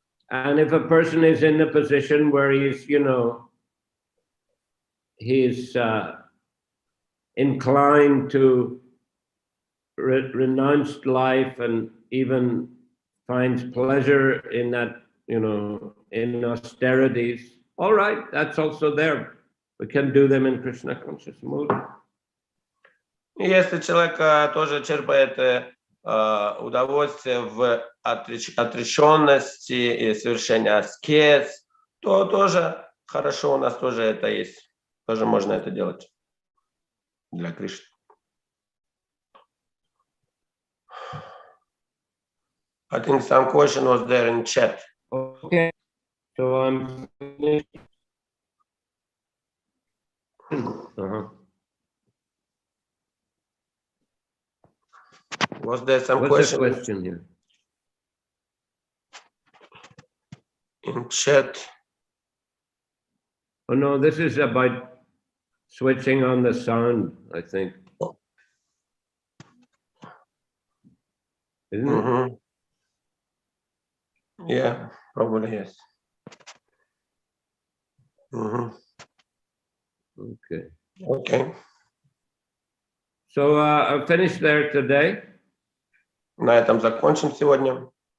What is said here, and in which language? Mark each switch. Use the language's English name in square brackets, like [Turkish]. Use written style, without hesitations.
[English] And if a person is in a position where he's, you know, he's inclined to renounce life and even finds pleasure in that, you know, in austerities, all right, that's also there. We can do them in Krishna conscious mood. [Russian] Если человек тоже черпает удовольствие в отреченности и совершении аскез, то тоже хорошо, у нас тоже это есть. Тоже можно это делать для Кришны. [English] I think some question was there in chat. Okay, so I'm finished. Was there some What's the question here? In chat? Oh no, this is about switching on the sound, I think. isn't it? Yeah, probably yes. Okay. Okay. So I'll finish there today. [Russian] На этом закончим сегодня.